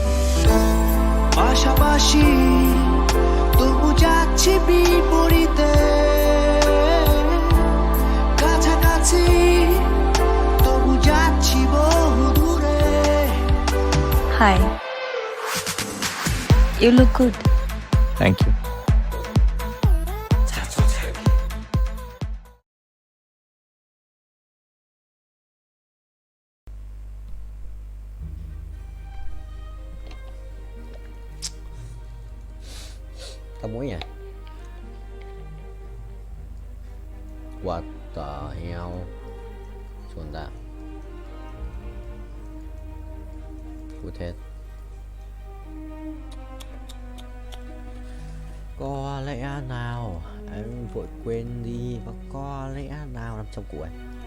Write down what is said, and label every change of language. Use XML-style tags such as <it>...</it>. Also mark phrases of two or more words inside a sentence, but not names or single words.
<bn>পাশাপাশি তবু যাচ্ছি বিপরীতে, কাছাকাছি তবু যাচ্ছি বহু দূরে।</bn> <en>হাই, You look good. Thank you.</en> <vi>Tao mũi à?</vi> <en>What the hell?</en> <vi>Chuồn ra. Cút hết. Có lẽ nào em vội quên đi, và có lẽ nào 500 củ ấy.</vi>